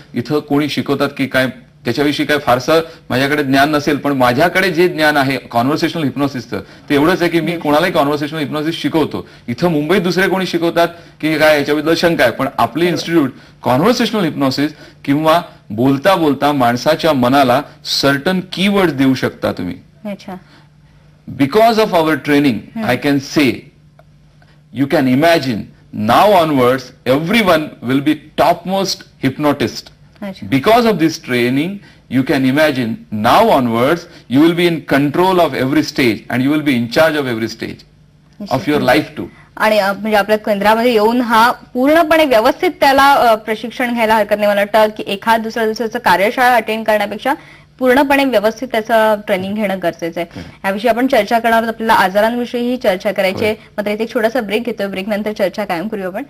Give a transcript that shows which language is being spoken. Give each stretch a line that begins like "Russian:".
Marathi: इथं कोणी शिकवतात की काय त्याच्याविषयी काय फारसं माझ्याकडे ज्ञान नसेल, पण माझ्याकडे जे ज्ञान आहे कॉन्व्हर्सेशनल हिप्नॉसिसचं ते एवढंच आहे की मी कोणालाही कॉन्व्हर्सेशनल हिप्नॉसिस शिकवतो. इथं मुंबईत दुसरे कोणी शिकवतात की काय याच्याबद्दल शंका आहे, पण आपली इन्स्टिट्यूट कॉन्व्हर्सेशनल हिप्नॉसिस किंवा बोलता बोलता माणसाच्या मनाला सर्टन कीवर्ड देऊ शकता तुम्ही. अच्छा.
English: Because of our training, I can say, you can imagine, now onwards, everyone will be topmost hypnotist. अच्छा. Because of this training, you can imagine, now onwards, you will be in control of every stage and you will be in charge of every stage of your life too.
Marathi: आणि म्हणजे आपल्या केंद्रामध्ये येऊन हा पूर्णपणे व्यवस्थित त्याला प्रशिक्षण घ्यायला हरकत नाही. मला वाटतं की एखाद दुसऱ्या दिवसाचं कार्यशाळा अटेंड करण्यापेक्षा पूर्णपणे व्यवस्थित त्याचं ट्रेनिंग घेणं गरजेचं आहे. याविषयी आपण चर्चा करणार आहोत. आपल्याला आजारांविषयीही चर्चा करायची आहे. मात्र इथे एक छोटासा ब्रेक घेतोय. ब्रेक नंतर चर्चा कायम करूया आपण.